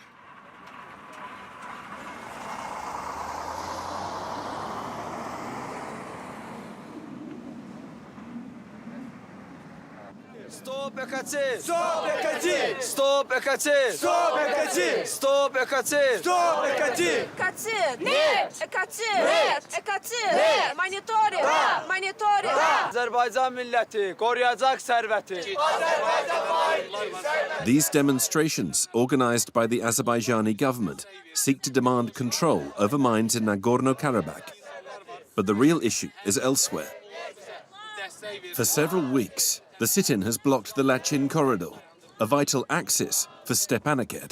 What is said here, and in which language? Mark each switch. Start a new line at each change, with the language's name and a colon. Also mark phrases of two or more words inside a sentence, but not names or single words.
English: Stop EKC! Stop EKC! Stop EKC! Stop EKC! Stop EKC! Stop EKC!
Russian: EKC! Нет! EKC! Нет! EKC! Нет! Monitoring!
English: Monitoring!
Azerbaijani: Azərbaycan milləti qoruyacaq sərvəti.
English: These demonstrations, organized by the Azerbaijani government, seek to demand control over mines in Nagorno-Karabakh. But the real issue is elsewhere. For several weeks, the sit-in has blocked the Lachin corridor, a vital axis for Stepanakert.